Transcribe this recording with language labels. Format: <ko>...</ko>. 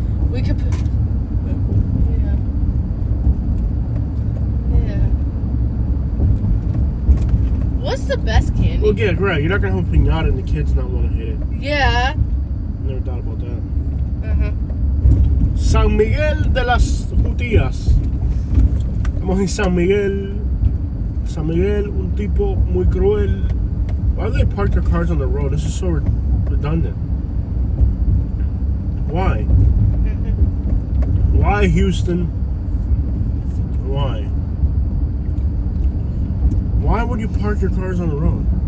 <en>We could put. Yeah. Yeah. What's the best candy? Well, yeah, right. You're not gonna have a pinata and the kids not want to hit it. Yeah. Never thought about that. Uh-huh.</en> <es>San Miguel de las Jutías. Estamos en San Miguel. San Miguel, un tipo muy cruel.</es> <en>Why do they park their cars on the road? This is so redundant. Why? Why, Houston? Why? Why would you park your cars on the road?</en>